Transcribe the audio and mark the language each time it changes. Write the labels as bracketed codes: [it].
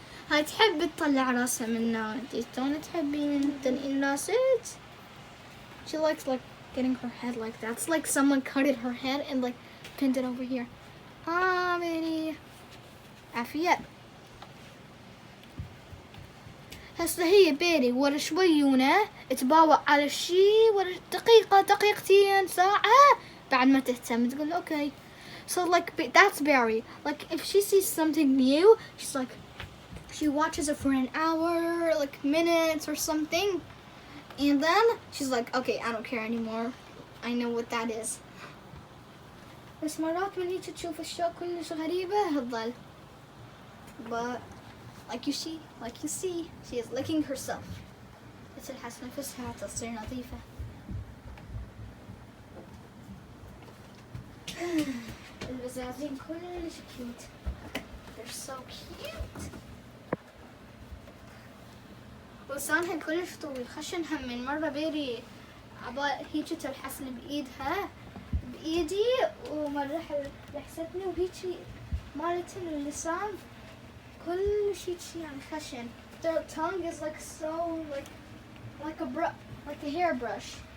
[ar] هاي تحب تطلع راسها من النار. انتي تحبين تنقين راسك. [en] She likes like getting her head like that. It's like someone cutted her head and like pinned it over here. [ar] بيري عافية. هسه هي بيري ورا شويونة تباوع على شي ورا دقيقتين ساعة بعد ما تهتم تقول okay. [en] So like that's Barry. Like if she sees something new, she's like she watches it for an hour, like minutes or something, and then she's like okay, I don't care anymore. I know what that is. [ar] بس مرات من هيك تشوف أشياء كلش غريبة هتضل. [en] But like you see, she is licking herself. [ar] تلحس نفسها تصير نظيفة. البزازين كلش cute. [en] They're so cute. [ar] لسانها كلش طويل. خشن هم من مرة بيري عبال هيك تلحسني بإيدي ومرة لحستني وهيك مالتن اللسان كلش هيك يعني خشن. [en] Their tongue is like so like a hairbrush.